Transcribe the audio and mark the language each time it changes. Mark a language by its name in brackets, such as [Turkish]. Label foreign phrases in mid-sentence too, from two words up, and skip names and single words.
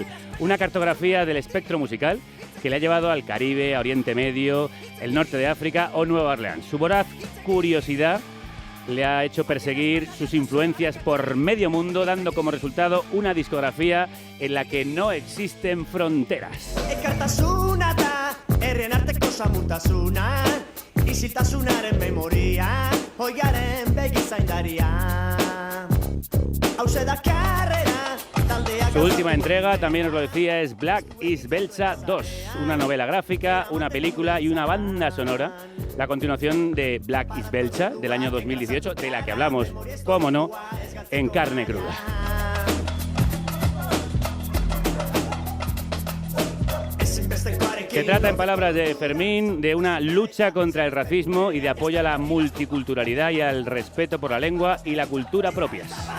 [Spanish] Una cartografía del espectro musical que le ha llevado al Caribe, a Oriente Medio, el norte de África o Nueva Orleans. Su voraz curiosidad le ha hecho perseguir sus influencias por medio mundo, dando como resultado una discografía en la que no existen fronteras. [Basque] Isiltasunaren memoria, oiaren begizaindaria. Hauze da karrera, taldea... [Spanish] Su última entrega, también os lo decía, es Black is Beltza 2, una novela gráfica, una película y una banda sonora. La continuación de Black is Beltza del año 2018, de la que hablamos, cómo no, en Carne Cruda. Se trata, en palabras de Fermín, de una lucha contra el racismo y de apoyo a la multiculturalidad y al respeto por la lengua y la cultura propias.